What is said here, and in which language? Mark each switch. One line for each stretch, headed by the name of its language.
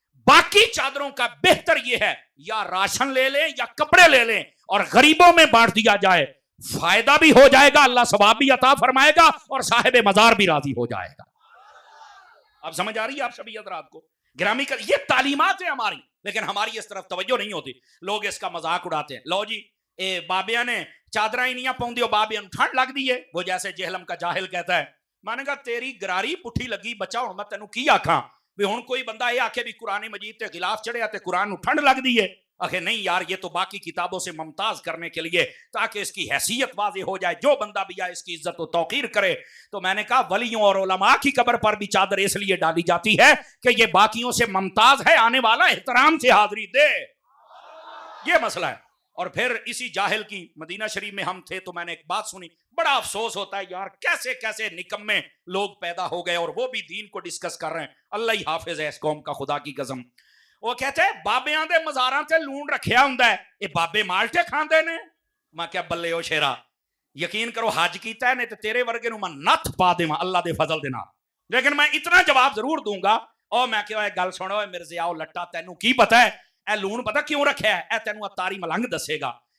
Urdu: باقی چادروں کا بہتر یہ ہے یا راشن لے لیں یا کپڑے لے لیں اور غریبوں میں بانٹ دیا جائے, فائدہ بھی ہو جائے گا, اللہ ثواب بھی عطا فرمائے گا اور صاحب مزار بھی راضی ہو جائے گا. اب سمجھ آ رہی ہے آپ سبھی حضرات کو؟ گرامی کا یہ تعلیمات ہیں ہماری, لیکن ہماری اس طرف توجہ نہیں ہوتی. لوگ اس کا مذاق اڑاتے ہیں, لو جی
Punjabi: اے بابیاں نے چادریں ہی نہیں پاؤندی او بابیاں نوں ٹھنڈ لگدی ہے.
Urdu: وہ جیسے جہلم کا جاہل کہتا ہے میں نے کہا
Punjabi: تیری گراری پٹھی لگی بچہ ہن میں تینوں کی آکھاں بھی ہن کوئی بندہ یہ آکھے بھی قرآن مجید تے غلاف چڑھیا تے قرآن نوں ٹھنڈ لگدی ہے.
Urdu: آخر نہیں یار یہ تو باقی کتابوں سے ممتاز کرنے کے لیے تاکہ اس کی حیثیت واضح ہو جائے, جو بندہ بھی آئے اس کی عزت و توقیر کرے. تو میں نے کہا ولیوں اور علماء کی قبر پر بھی چادر اس لیے ڈالی جاتی ہے کہ یہ باقیوں سے ممتاز ہے, آنے والا احترام سے حاضری دے. یہ مسئلہ ہے. اور پھر اسی جاہل کی مدینہ شریف میں ہم تھے تو میں نے ایک بات سنی, بڑا افسوس ہوتا ہے یار کیسے کیسے نکمے لوگ پیدا ہو گئے اور وہ بھی دین کو ڈسکس کر رہے ہیں. اللہ ہی حافظ ہے اس قوم کا, خدا کی قسم. وہ کہتے ہیں
Punjabi: بابیاں دے مزاراں تے لون رکھیا ہوندا ہے, اے بابے مالٹے کھاندے نے. میں کیا بلے او شیرا, یقین کرو حج کیتا ہے نے تے تیرے ورگے نوں میں نت پا دیواں اللہ دے فضل دے نال,
Urdu: لیکن میں اتنا جواب ضرور دوں گا.
Punjabi: او میں کہ گل سنو اے مرزیا او لٹا تینوں کی پتہ ہے اے لون پتہ کیوں رکھیا ہے؟ اے تینوں اتاری ملنگ دسے گا.